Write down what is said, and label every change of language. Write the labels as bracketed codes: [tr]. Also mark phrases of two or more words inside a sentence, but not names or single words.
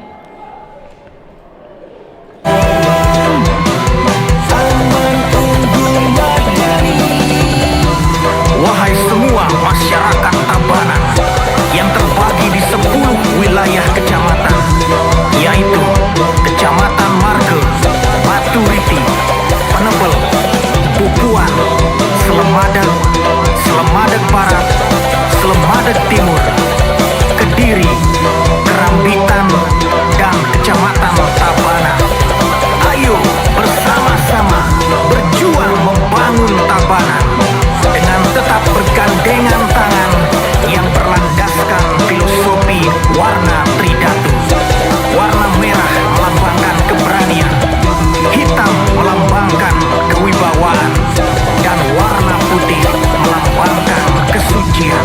[id] Wahai semua masyarakat Tabanan yang terbagi di 10 wilayah kecamatan, yaitu Kecamatan Marke, Baturiti, Penebel, Pupuan, Selemadeg, Selemadeg Barat, Selemadeg Timur, Kediri, Kerambitan, dan Kecamatan Tabanan. Ayo bersama-sama berjuang membangun Tabanan dengan tetap bergandengan tangan yang berlandaskan filosofi warna tridatu. Warna merah melambangkan keberanian, hitam melambangkan kewibawaan, dan warna putih melambangkan kesucian.